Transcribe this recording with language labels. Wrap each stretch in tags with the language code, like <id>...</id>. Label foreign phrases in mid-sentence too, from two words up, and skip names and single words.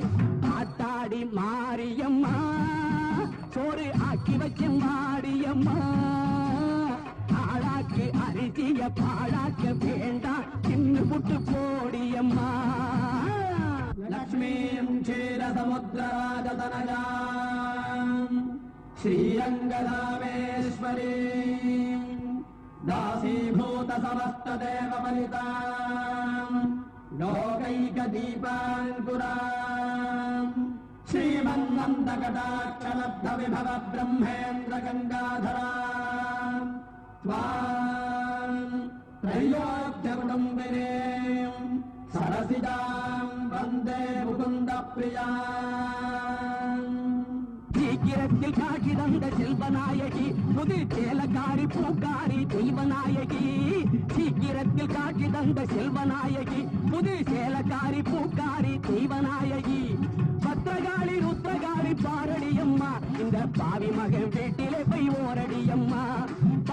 <ta>ஆத்தாடி மாரியம்மா சோறு ஆக்கி வச்சும் மாரியம்மா. ஆளாக்கு அரிசிய பாழாக்க வேண்டாம் தின்னு புட்டு போடியம்மா.</ta> <sa>लक्ष्मीं क्षीरसमुद्रराजतनयां श्रीरङ्गधामेश्वरीं दासीभूत समस्तदेव परितां लोकैकदीपाङ्कुरां श्रीमन्नन्दकटाक्षलब्धविभव ब्रह्मेन्द्र गङ्गाधरां त्वां त्रैलोक्यकुटुम्बिनीं सरसिजां वन्दे मुकुन्दप्रियाम्.</sa> <ta>சீக்கிரத்தில் காட்சி தந்த செல்வநாயகி புது சேலக்காரி பூக்காரி தெய்வநாயகி. சீக்கிரத்தில் காட்சி தந்த செல்வநாயகி புது சேலக்காரி பூக்காரி தெய்வநாயகி. பத்திரகாளி ருத்ரகாளி பாரடியம்மா இந்த பாவி மகன் வீட்டிலே போய் ஓரடியம்மா.</ta>